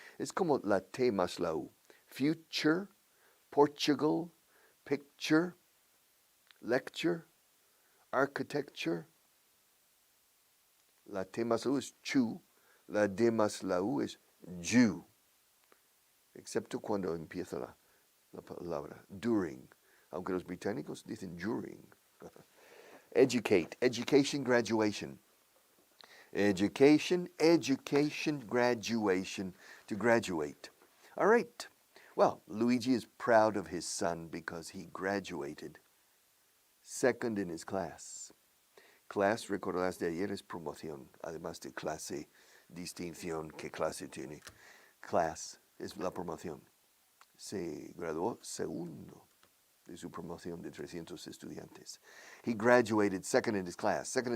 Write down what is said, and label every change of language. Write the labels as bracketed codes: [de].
[es] Es como la T más la U, [en] future, Portugal, picture, lecture, architecture. [es] La T más la U es chu, la D más la U es Jew, excepto cuando empieza la palabra during, aunque los británicos dicen during. [en] Educate, education, graduation. Education, graduation, to graduate. All right. Well, Luigi is proud of his son because he graduated second in his class. [es] Class, recordarás de ayer, es promoción, además de clase, distinción. ¿Qué clase tiene? Class es la promoción. Se graduó segundo de su promoción de 300 estudiantes. [en] He graduated second in his class.